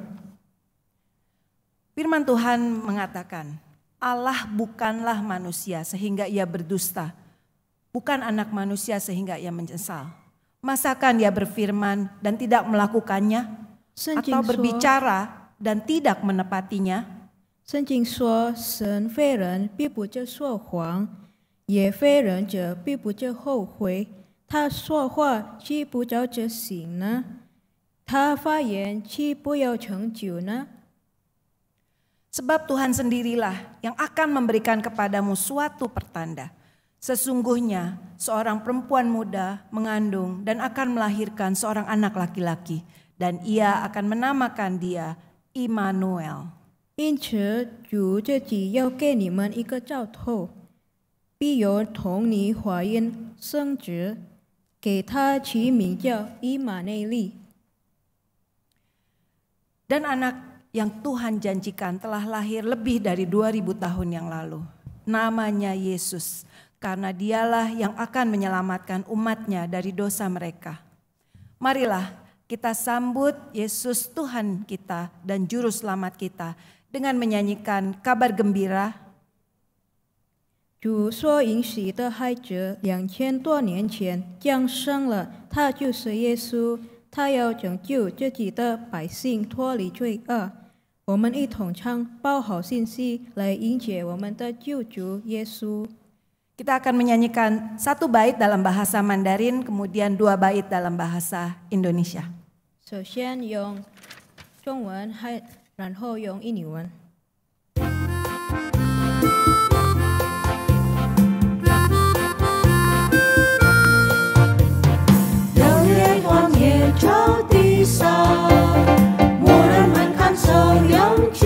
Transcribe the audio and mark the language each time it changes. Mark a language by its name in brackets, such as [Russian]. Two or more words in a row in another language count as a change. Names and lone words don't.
[Indonesian] Firman Tuhan mengatakan, Allah bukanlah manusia sehingga ia berdusta, bukan anak manusia sehingga ia menyesal. Masakan dia berfirman dan tidak melakukannya, [Chinese] 圣经 [Indonesian] atau [Chinese] 说， [Indonesian] berbicara dan tidak menepatinya? [Chinese] 圣经说，神非人必不至说谎，也非人者必不至后悔。他说话岂不照着行呢？他发言岂不要成就呢？ [Indonesian] Sebab Tuhan sendirilah yang akan memberikan kepadamu suatu pertanda. Sesungguhnya seorang perempuan muda mengandung dan akan melahirkan seorang anak laki-laki, dan ia akan menamakan dia Immanuel. [Chinese] 因此，主自己要给你们一个兆头，必有童女怀孕生子，给他起名叫以马内利。 [Indonesian] Dan anak yang Tuhan janjikan telah lahir lebih dari 2000 tahun yang lalu. Namanya Yesus, karena dialah yang akan menyelamatkan umatnya dari dosa mereka. Marilah kita sambut Yesus Tuhan kita dan Juru Selamat kita dengan menyanyikan kabar gembira. [Chinese] 主所应许的孩子2000多年前降生了，他就是耶稣。他要拯救自己的百姓脱离罪恶。我们一同唱报好信息来迎接我们的救主耶稣。 [Indonesian] Kita akan menyanyikan 1 bait dalam bahasa Mandarin, kemudian 2 bait dalam bahasa Indonesia. [Chinese] 首先用中文，然后用印尼文。热烈荒野照地上，牧人们看守羊群，